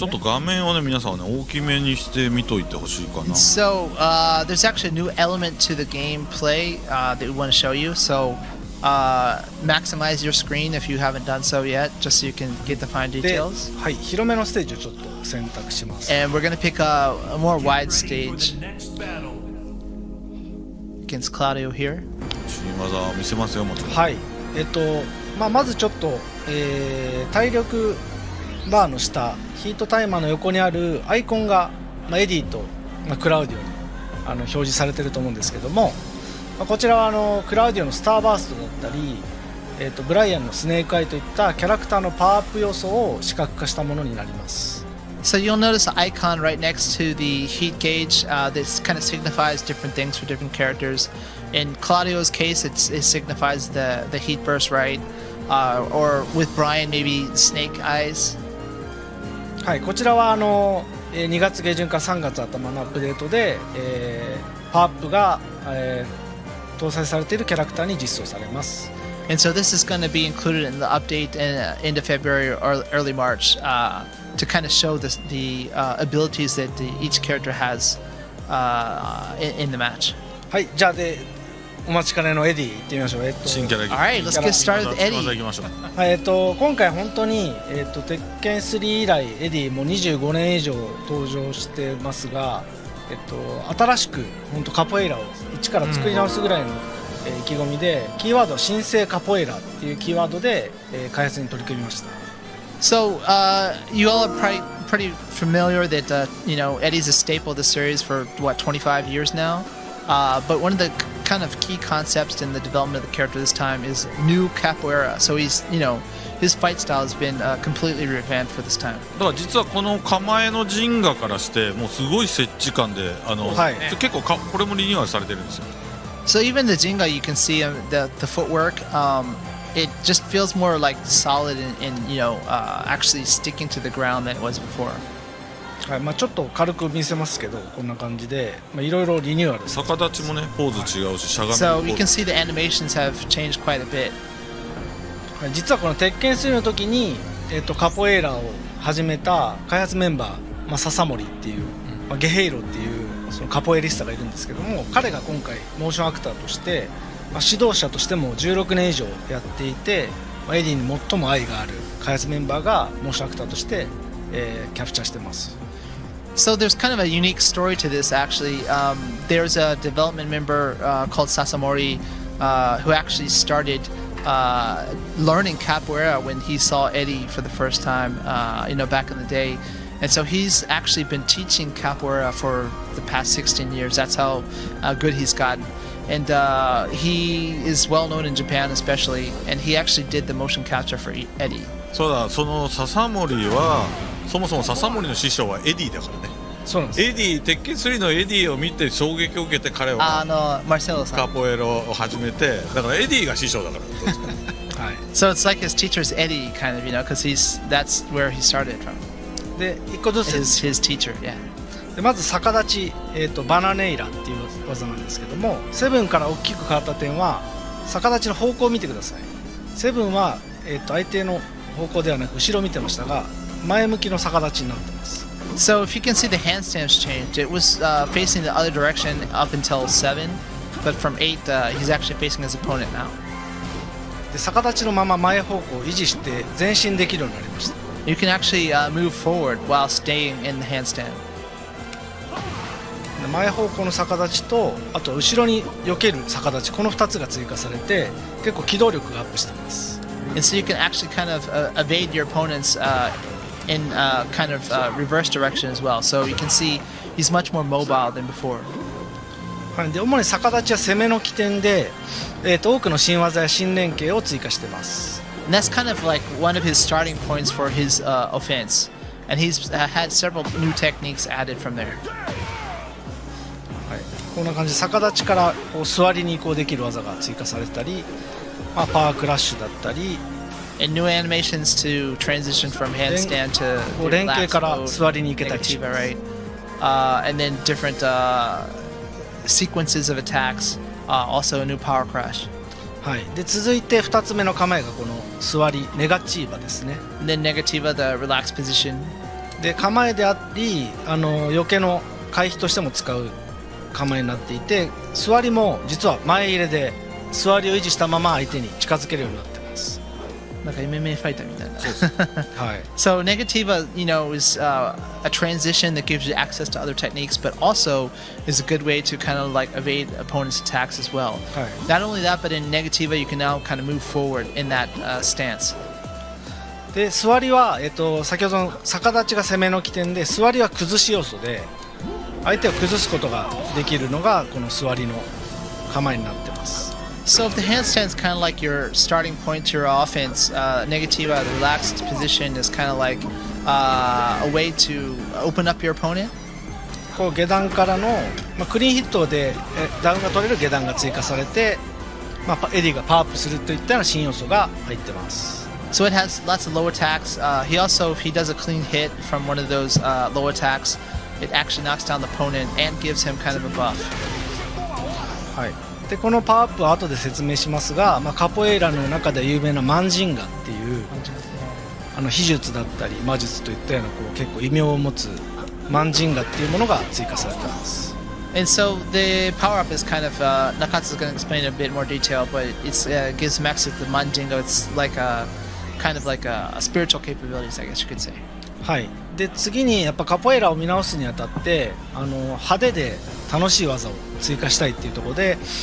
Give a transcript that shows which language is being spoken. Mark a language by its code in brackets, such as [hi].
[ja] ちょっと画面をね皆さんはね大きめにして見といてほしいかな。 [en] So there's actually a new element to the gameplay that we want to show you. So maximize your screen if you haven't done so yet, just so you can get the fine [ja] で、 [en] details. [ja] はい、広めのステージをちょっと選択します。 [en] And we're going to pick a more wide stage against Claudio here. [ja] 新技を見せますよもちろん。はい。まずちょっと、体力バーの下、ヒートタイマーの横にあるアイコンが、エディと、クラウディオに表示されてると思うんですけども、こちらはクラウディオのスターバーストだったり、ブライアンのスネークアイといったキャラクターのパワーアップ要素を視覚化したものになります。 [en] So you'll notice an icon right next to the heat gauge. This kind of signifies different things for different characters. In Claudio's case, it signifies the heat burst, right? Or with Brian, maybe snake eyes. [ja] はい、こちらは2月下旬から3月頭のアップデートで、パワーアップが、搭載されているキャラクターに実装されます。 [en] And so this is going to be included in the update in end of February or early March to kind of show the abilities that each character has in the match. [ja] はい、じゃあお待ちかねのエディ行ってみましょう。新キャラ [en] Alright, let's get started with Eddy. [ja] た行きましょう。はい、今回本当に、鉄拳3以来エディもう25年以上登場してますが、新しく本当カポエイラを一から作り直すぐらいの意気込みでキーワード新生カポエラっていうキーワードで、開発に取り組みました。 [en] So you all are pretty familiar that you know Eddie's a staple of the series for what 25 years now. But one of the kind of key concepts in the development of the character this time is new capoeira. So he's his fight style has been completely revamped for this time. [ja] だから実はこの構えの陣画からしてもうすごい接地感で結構これもリニューアルされてるんですよ。 [en] So even the Jinga, you can see the footwork. It just feels more like solid and actually sticking to the ground than it was before. [ja] はい、ちょっと軽く見せますけどこんな感じでいろいろリニューアル。逆立ちもねポーズ違うししゃがみも。 [en] So you can see the animations have changed quite a bit. [ja] 実はこの鉄拳3の時に、カポエーラを始めた開発メンバー、笹森っていう、ゲヘイロっていうそのカポエリスタがいるんですけども、彼が今回モーションアクターとして、指導者としても16年以上やっていて、エディに最も愛がある開発メンバーがモーションアクターとして、キャプチャーしてます。 [en] So there's kind of a unique story to this actually. There's a development member called Sasamori who actually started learning capoeira when he saw Eddie for the first time, back in the day. And so he's actually been teaching capoeira for the past 16 years. That's how good he's gotten. And he is well known in Japan especially, and he actually did the motion capture for Eddie. [ja] そうだ、その笹森はそもそも笹森の師匠はエディだからね。そうなんです。エディ鉄拳3のエディを見て衝撃を受けて彼はカポエラを始めて、だからエディが師匠だから。はい。 [en] So it's like his teacher's Eddie kind of, because that's where he started from. [ja] で一個ずつ [en] his teacher, yeah. [ja] でまず逆立ち、バナネイラっていう技なんですけども、セブンから大きく変わった点は逆立ちの方向を見てください。セブンは、相手の方向ではなく後ろを見てましたが、前向きの逆立ちになってます。 [en] So if you can see the handstands changed, it was facing the other direction up until 7, but from 8 he's actually facing his opponent now. [ja] で逆立ちのまま前方向を維持して前進できるようになりました。 [en] You can actually move forward while staying in the handstand. [ja] 前方向の逆立ちとあと後ろに避ける逆立ち、この2つが追加されて結構機動力がアップしています。 [en] And so you can actually kind of evade your opponents in kind of reverse direction as well. So you can see he's much more mobile than before. [ja] はい、で主に逆立ちは攻めの起点で、多くの新技や新連携を追加しています。 [en] And that's kind of like one of his starting points for his offense. And he's had several new techniques added from there. [ja] はい、こんな感じで逆立ちからこう座りに移行できる技が追加されたり、パワークラッシュだったり、 [en] And new animations to transition from handstand to [ja] 連携 [en] relaxed [ja] から [en] mode, [ja] 座りに行けたりし [en] Duxativa, [ja] ます。 [en] And then different sequences of attacks. Also a new power crash. [ja] はい、で続いて2つ目の構えがこの座りネガチーバですね。 [en] And then Negativa, the relaxed position. [ja] で構えであり避けの回避としても使う構えになっていて、座りも実は前入れで座りを維持したまま相手に近づけるようになってます。 [en] Like a MMA fighter [ja] みたいな。はい、 [en] So Negativa, is a transition that gives you access to other techniques, but also is a good way to kind of like evade opponents' attacks as well. [ja] はい、 [en] Not only that, but in Negativa, you can now kind of move forward in that stance. [ja] で座りは、先ほどの逆立ちが攻めの起点で、座りは崩し要素で相手を崩すことができるのがこの座りの構えになってます。 [en] So if the handstand is kind of like your starting point to your offense, Negativa, the relaxed position, is kind of like a way to open up your opponent. [ja] こう下段からの、クリーンヒットでダウンが取れる下段が追加されて、エディがパワーアップするといったような新要素が入ってます。 [en] So it has lots of low attacks. He also, if he does a clean hit from one of those low attacks, it actually knocks down the opponent and gives him kind of a buff. [ja] はい、でこのパワーアップは後で説明しますが、カポエイラの中で有名なマンジンガっていう秘術だったり魔術といったような結構異名を持つマンジンガっていうものが追加されています。 [en] And so the power up is kind of Nakatsu's going to explain in a bit more detail, but it gives him access to the Mandingo. It's like a kind of like a spiritual capabilities, I guess you could say. [ja] はい、で次にやっぱカポエイラを見直すにあたって派手で楽しい技を追加したいっていうところで